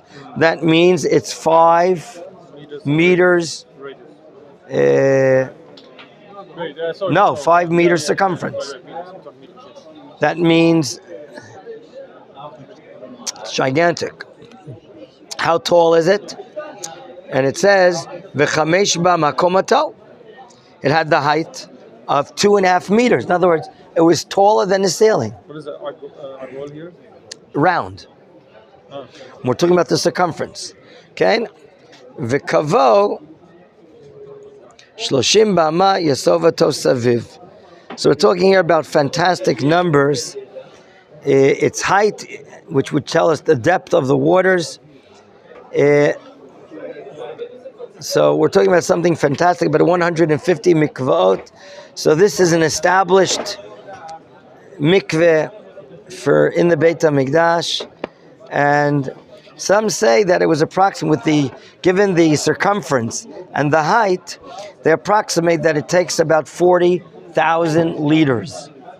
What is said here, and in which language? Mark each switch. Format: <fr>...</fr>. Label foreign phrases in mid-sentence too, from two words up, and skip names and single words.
<en>That means it's 5 meters. No, 5 meters circumference. That means it's gigantic. How tall is it? And it says,</en> <he>וחמש באמה קומתו.</he> <en>It had the height of 2.5 meters. In other words, it was taller than the ceiling. What is that? Argol here? Round. Oh. We're talking about the circumference. Okay?</en> <he>וקו שלשים באמה יסב אתו סביב.</he> <en>So we're talking here about fantastic numbers. Its height, which would tell us the depth of the waters. So we're talking about something fantastic, about 150 mikvaot. So this is an established mikveh in the Beit HaMikdash, and some say that it was approximate given the circumference and the height, they approximate that it takes about 40,000 liters.</en>